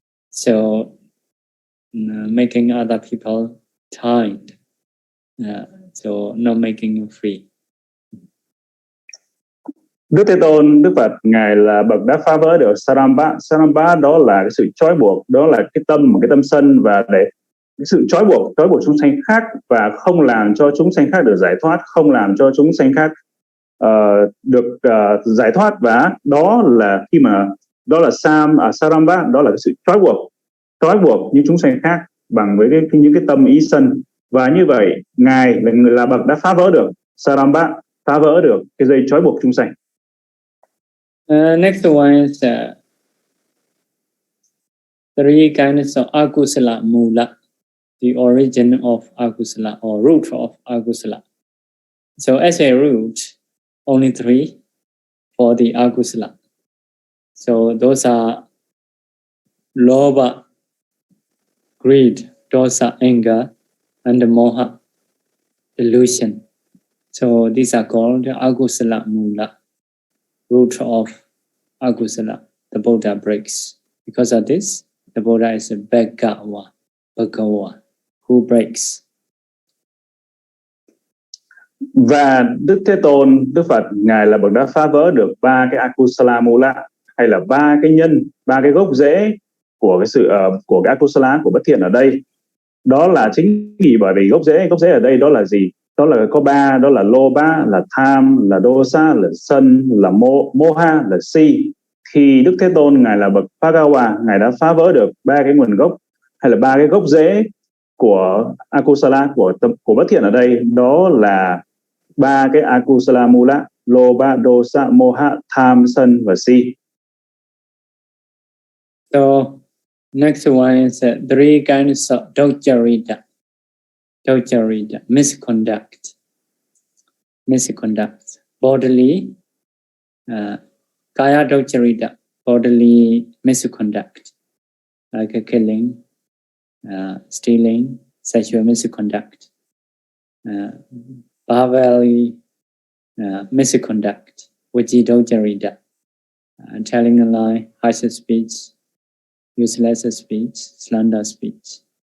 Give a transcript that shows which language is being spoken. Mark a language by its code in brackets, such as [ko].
[en] So making other people tired, so not making you free. [vi] Đức Thế Tôn, Đức Phật, Ngài là bậc đã phá vỡ được saramba. Saramba đó là cái sự trói buộc, đó là cái tâm sân, và để cái sự trói buộc chúng sanh khác và không làm cho chúng sanh khác được giải thoát, không làm cho chúng sanh khác được giải thoát. Và đó là khi mà đó là saramba, đó là cái sự trói buộc những chúng sanh khác bằng với những cái tâm ý sân. Và như vậy Ngài là bậc đã phá vỡ được saramba, phá vỡ được cái dây trói buộc chúng sanh. [en] Next one is three kinds of akusala mula, the origin of akusala or root of akusala. So as a root, only three for the akusala. So those are lobha, greed, dosa, anger, and moha, delusion. So these are called akusala mula, root of akusala. The Buddha breaks. Because of this, the Buddha is a Bhagawa who breaks. [vi] Và Đức Thế Tôn, Đức Phật, ngài là bậc đã phá vỡ được ba cái akusala mula, hay là ba cái nhân, ba cái gốc rễ của cái sự của cái akusala, của bất thiện ở đây. Đó là chính vì bởi vì gốc rễ ở đây đó là gì? Đó là có ba, đó là loba, là tham, là dosa, là sân, là moha, là si. Thì Đức Thế Tôn ngài là bậc Bhagawa, ngài đã phá vỡ được ba cái nguồn gốc, hay là ba cái gốc rễ của akusala, của bất thiện ở đây. Đó là ba cái akusala mula: loba, dosa, moha, tham, sân và si. [en] So next one is three kinds of docharita. Docharita, misconduct, bodily, kaya docharita, bodily misconduct, like killing, stealing, sexual misconduct, bodily misconduct, which is docharita, telling a lie, harsh speech, useless speech, slander speech.